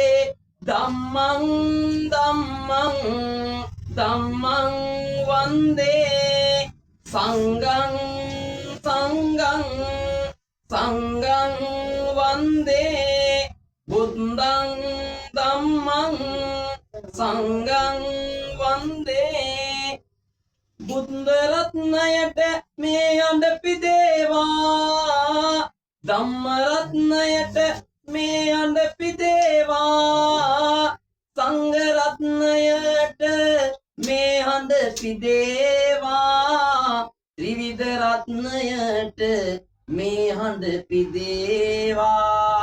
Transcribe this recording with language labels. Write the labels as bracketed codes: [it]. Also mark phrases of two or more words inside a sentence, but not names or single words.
[pi] ධම්මං ධම්මං ධම්මං වන්දේ සංඝං සංඝං සංඝං වන්දේ බුද්ධං ධම්මං සංඝං වන්දේ. [si] බුද්ධ රත්නයට මේ යඳ පිදේවා, ධම්ම රත්නයට මේ යඳ පිදේවා, සංඝ රත්නයට මේ හඳ පිදේවා, ත්‍රිවිධ රත්නයට මේ හඳ පිදේවා.